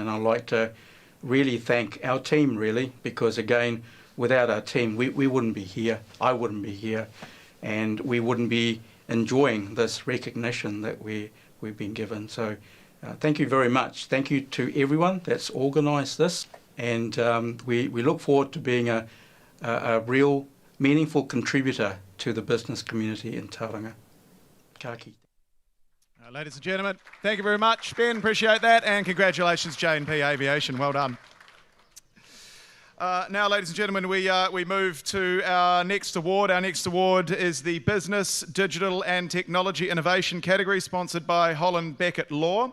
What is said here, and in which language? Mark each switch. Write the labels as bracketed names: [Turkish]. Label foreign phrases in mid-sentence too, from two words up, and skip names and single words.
[English] And I'd like to really thank our team, really, because again, without our team, we wouldn't be here, I wouldn't be here, and we wouldn't be enjoying this recognition that we've been given. So thank you very much. Thank you to everyone that's organised this, and we look forward to being a real meaningful contributor to the business community in Tauranga. [Māori] Ka kite. [English] Ladies and gentlemen, thank you very much, Ben. Appreciate that, and congratulations, J&P Aviation. Well done. Now, ladies and gentlemen, we move to our next award. Our next award is the Business, Digital and Technology Innovation category, sponsored by Holland Beckett Law.